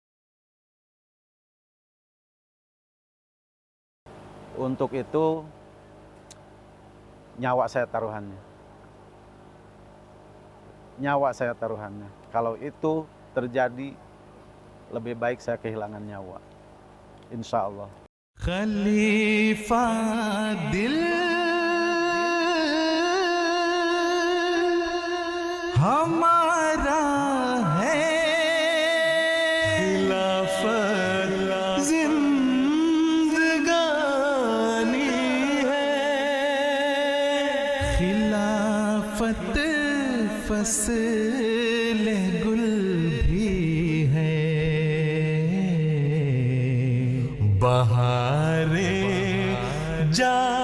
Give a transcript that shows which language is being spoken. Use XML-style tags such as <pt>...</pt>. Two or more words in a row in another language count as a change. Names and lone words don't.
<id>Untuk itu nyawa saya taruhannya. Nyawa saya taruhannya. Kalau itu terjadi, lebih baik saya kehilangan nyawa.</id> <ar>Insya Allah.</ar> <hi>खलीफा दिल हमारा है, खिलाफत जिंदगानी है, खिलाफत फसल गुल भी है, बहारे जा</hi>